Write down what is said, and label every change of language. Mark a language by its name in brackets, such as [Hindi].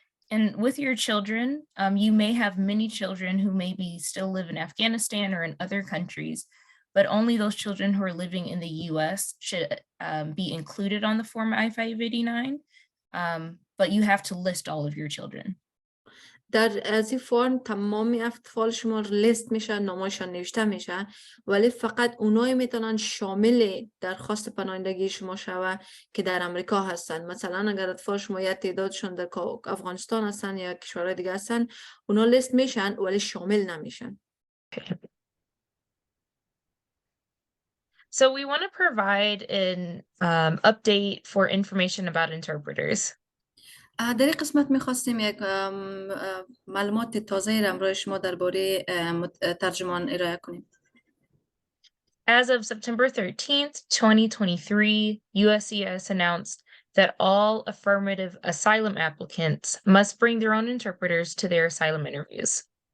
[English] And with your children, you may have many children who maybe still live in Afghanistan or in other countries, but only those children who are living in the US should be included on the form I-589, but you have to list all of your children. [Persian] در از این فرم تمامی اطفال شما لیست میشه، نامشان نوشته میشه، ولی فقط اونایی میتونن شامل درخواست پناهندگی شما شوه که در امریکا هستن. مثلا اگر اطفال شما یا تعدادشون در افغانستان هستن یا کشورهای دیگه هستن اونا لیست میشن ولی شامل نمیشن. [English] So we want to provide an update for information about interpreters. [Persian] در این قسمت میخواستیم یک معلومات تازه را برای شما درباره ترجمان ارائه کنیم. [English] As of September 13th, 2023, USCIS announced that all affirmative asylum applicants must bring their own interpreters to their asylum interviews.